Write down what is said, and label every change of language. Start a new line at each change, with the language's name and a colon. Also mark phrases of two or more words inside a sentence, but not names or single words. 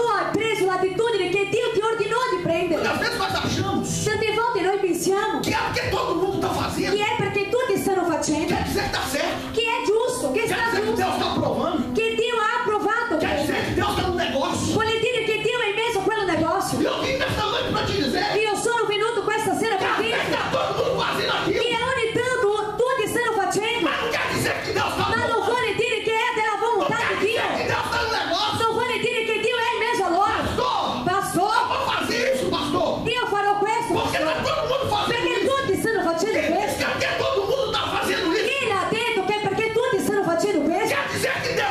Italian: tu hai preso l'attitudine che Dio ti ordinò di prendere.
Portuguese: Muitas vezes nós achamos
Italian: Tante volte noi pensiamo
Portuguese: que é porque todo mundo está fazendo.
Italian: che è perché tutti stanno facendo,
Portuguese: Quer dizer que está certo.
Italian: che è giusto, che
Portuguese: Quer
Italian: sta
Portuguese: dizer que Deus
Italian: giusto,
Portuguese: está aprovando.
Italian: che Dio ha approvato.
Portuguese: Quer dizer que Deus está no negócio.
Italian: Vuol dire che Dio è in mezzo a quello negozio.
Portuguese: E eu vim nessa noite para te dizer
Italian: Io sono venuto questa sera
Portuguese: que
Italian: per
Portuguese: até
Italian: dirti
Portuguese: está todo mundo fazendo aquilo.
Italian: che ogni tanto tutti stanno facendo,
Portuguese: Mas não quer dizer que Deus está
Italian: ma non
Portuguese: aprovando.
Italian: vuole dire che è della
Portuguese: Não
Italian: volontà
Portuguese: quer
Italian: di Dio.
Portuguese: dizer que Deus está no negócio.
Italian: Non vuole dire che Dio è in mezzo a loro.
Portuguese: Pastor, Pastor, eu vou fazer isso, pastor.
Italian: io farò questo.
Portuguese: Porque está todo mundo fazendo
Italian: Perché
Portuguese: isso.
Italian: tutti stanno facendo
Portuguese: Quem diz
Italian: questo.
Portuguese: que porque todo mundo está fazendo isso?
Italian: Chi l'ha detto che perché tutti stanno facendo questo?
Portuguese: Quer dizer que